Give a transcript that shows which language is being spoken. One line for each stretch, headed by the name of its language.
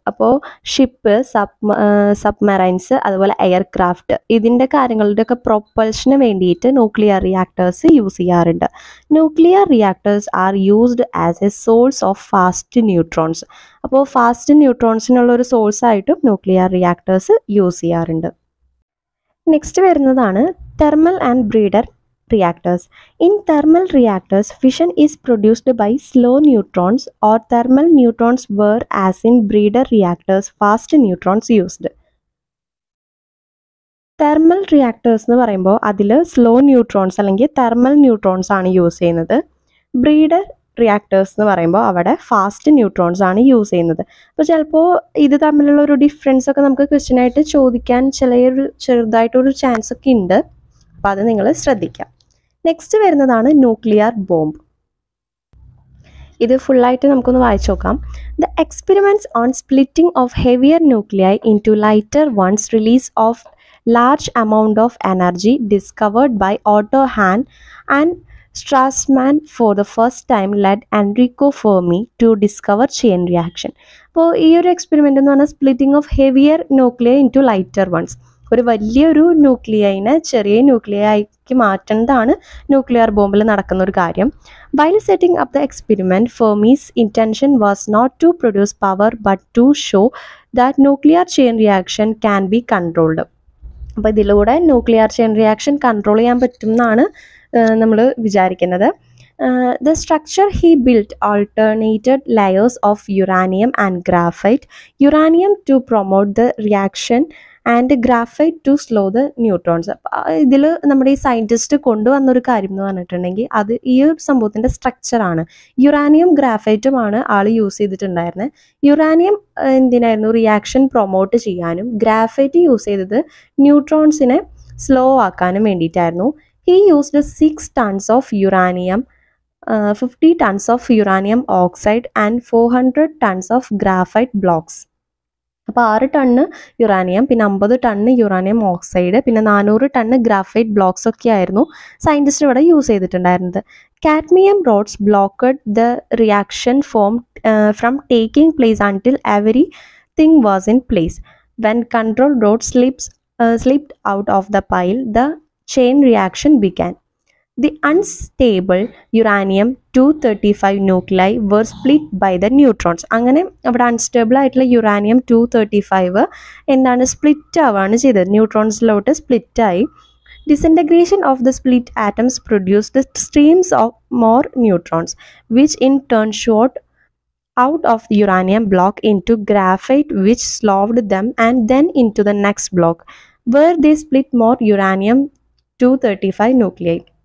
Malayalam: അപ്പോൾ ship, submarines, അതുപോലെ aircraft, ഇതിൻ്റെ കാര്യങ്ങളുടെയൊക്കെ പ്രൊപ്പൽഷന് വേണ്ടിയിട്ട് ന്യൂക്ലിയർ റിയാക്ടേഴ്സ് യൂസ് ചെയ്യാറുണ്ട്.
English: Nuclear reactors are used as a source of fast neutrons.
Malayalam: അപ്പോൾ ഫാസ്റ്റ് ന്യൂട്രോൺസിനുള്ള ഒരു സോഴ്സായിട്ടും ന്യൂക്ലിയർ റിയാക്ടേഴ്സ് യൂസ് ചെയ്യാറുണ്ട്. നെക്സ്റ്റ് വരുന്നതാണ് thermal and breeder reactors.
English: In thermal reactors, fission is produced by slow neutrons or thermal neutrons, whereas in breeder reactors, fast neutrons used.
Malayalam: Thermal reactors എന്ന് പറയുമ്പോൾ അതിൽ slow neutrons അല്ലെങ്കിൽ thermal neutrons ആണ് use ചെയ്യുന്നത്. Breeder reactors എന്ന് പറയുമ്പോൾ അവിടെ fast neutrons ആണ് യൂസ് ചെയ്യുന്നത്. അപ്പോൾ ചിലപ്പോൾ ഇത് തമ്മിലുള്ള ഒരു ഡിഫറൻസ് ഒക്കെ നമുക്ക് ക്വസ്റ്റ്യനായിട്ട് ചോദിക്കാൻ ചെറുതായിട്ടൊരു ചാൻസ് ഒക്കെ ഉണ്ട്. അപ്പോൾ അത് നിങ്ങൾ ശ്രദ്ധിക്കാം. നെക്സ്റ്റ് വരുന്നതാണ് ന്യൂക്ലിയർ ബോംബ്. ഇത് ഫുള്ളായിട്ട് നമുക്കൊന്ന് വായിച്ചു നോക്കാം.
English: The experiments on splitting of heavier nuclei into lighter ones release of large amount of energy discovered by Otto Hahn and Strassmann for the first time led Enrico Fermi to discover chain reaction.
Malayalam: അപ്പോൾ ഈ ഒരു experiment എന്ന് പറഞ്ഞാൽ
English: splitting of heavier nuclei into lighter ones,
Malayalam: ഒരു വലിയൊരു ന്യൂക്ലിയൈനെ ചെറിയ ന്യൂക്ലിയൈക്ക് മാറ്റുന്നതാണ് nuclear ബോംബിൽ നടക്കുന്ന ഒരു കാര്യം.
English: While setting up the experiment, Fermi's intention was not to produce power but to show that nuclear chain reaction can be controlled.
Malayalam: അപ്പോൾ ഇതിലൂടെ nuclear chain reaction control ചെയ്യാൻ പറ്റും എന്നാണ് നമ്മൾ വിചാരിക്കുന്നത്.
English: The structure he built alternated layers of uranium and graphite, uranium to promote the reaction and graphite to slow the neutrons.
Malayalam: ഇതിൽ നമ്മുടെ ഈ സയൻറ്റിസ്റ്റ് കൊണ്ടുവന്നൊരു കാര്യം എന്ന് പറഞ്ഞിട്ടുണ്ടെങ്കിൽ അത് ഈ ഒരു സംഭവത്തിൻ്റെ സ്ട്രക്ചറാണ്. യുറാനിയം ഗ്രാഫൈറ്റുമാണ് ആൾ യൂസ് ചെയ്തിട്ടുണ്ടായിരുന്നത്. യുറാനിയം എന്തിനായിരുന്നു? റിയാക്ഷൻ പ്രൊമോട്ട് ചെയ്യാനും, ഗ്രാഫൈറ്റ് യൂസ് ചെയ്തത് ന്യൂട്രോൺസിനെ സ്ലോ ആക്കാനും വേണ്ടിയിട്ടായിരുന്നു.
English: He used 6 tons of uranium, 50 tons of uranium oxide and 400 tons of graphite blocks.
Malayalam: അപ്പോൾ 6 ടണ്ണ് യുറാനിയം, പിന്നെ 50 ടണ്ണ് യുറാനിയം ഓക്സൈഡ്, പിന്നെ 400 ടണ്ണ് ഗ്രാഫൈറ്റ് ബ്ലോക്സ് ഒക്കെ ആയിരുന്നു സയൻറ്റിസ്റ്റ് ഇവിടെ യൂസ് ചെയ്തിട്ടുണ്ടായിരുന്നത്.
English: Cadmium rods blocked the reaction from taking place until everything was in place. When control rod slipped out of the pile, the chain reaction began. The unstable uranium-235 nuclei were split by the neutrons.
Malayalam: അങ്ങനെ അവിടെ unstable ആയിട്ടുള്ള uranium 235 എന്താണ് split ആവുകയാണ് ചെയ്തത്, ന്യൂട്രോൺസിലോട്ട് സ്പ്ലിറ്റായി.
English: Disintegration of the split atoms produced streams of more neutrons, which in turn shot out of the uranium block into graphite, which slowed them, and then into the next block, where they split more uranium-235 nuclei.